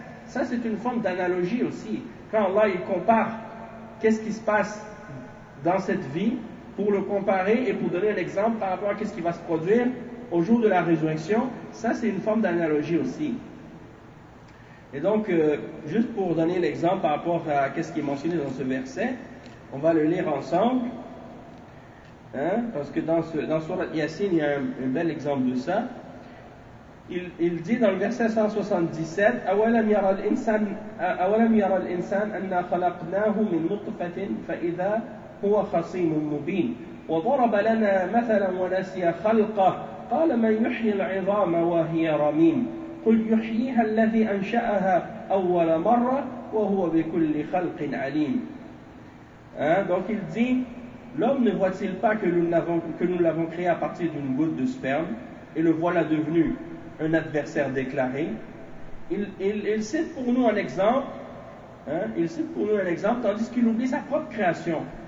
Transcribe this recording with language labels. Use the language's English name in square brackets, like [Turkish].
[French] Ça, c'est une forme d'analogie aussi. Quand Allah, il compare qu'est-ce qui se passe dans cette vie, pour le comparer et pour donner un exemple par rapport à qu'est-ce qui va se produire au jour de la résurrection, ça, c'est une forme d'analogie aussi. Et donc, juste pour donner l'exemple par rapport à qu'est-ce qui est mentionné dans ce verset, on va le lire ensemble. Hein? Parce que dans Sourate Yassine, il y a un bel exemple de ça. Il dit dans le verset 177, [Arabic] أَوَلَمْ يَرَى الْإِنسَانَ أَنَّا خَلَقْنَاهُ مِنْ نُطْفَةٍ فَإِذَا هُوَ خَصِيمٌ مُبِينٌ وَضَرَبَ لَنَا مَثَلًا وَنَسِيَ خَلْقَهُ قَالَ مَنْ يُحْيِي الْعِظَامَ وَهِيَ رَمِيمٌ قُلْ يُحْيِيهَا الَّذِي أَنْشَأَهَا أَوَّلَ مَرَّةٍ وَهُوَ بِكُلِّ خَلْقٍ عَلِيمٌ. [French] Hein? Donc il dit, l'homme ne voit-il pas que nous l'avons créé à partir d'une goutte de sperme, et le voilà devenu un adversaire déclaré. Il cite pour nous un exemple, hein? Il cite pour nous un exemple, tandis qu'il oublie sa propre création.